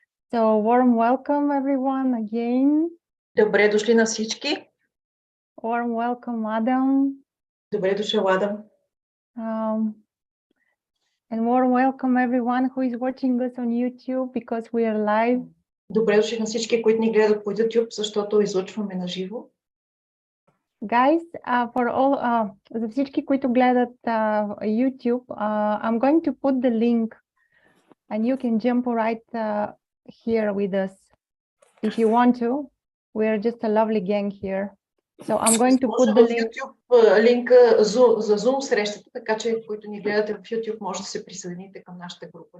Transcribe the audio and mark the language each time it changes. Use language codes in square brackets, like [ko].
[en] So warm welcome everyone again. [bg] Добре дошли на всички. [en] Warm welcome, Adam. [bg] Добре дошъл, Адам. [en] And warm welcome everyone who is watching us on YouTube because we are live. [bg] Добре дошли на всички, които ни гледат по YouTube, защото излъчваме на живо. [en] Guys, for all, [bg] за всички, които гледат YouTube, [en] I'm going to put the link and you can jump right here with us if you want to. We are just a lovely gang here. So I'm going to put the link. [bg] YouTube линка за Zoom срещата, така че които ни гледате в YouTube, може да се присъедините към нашата група.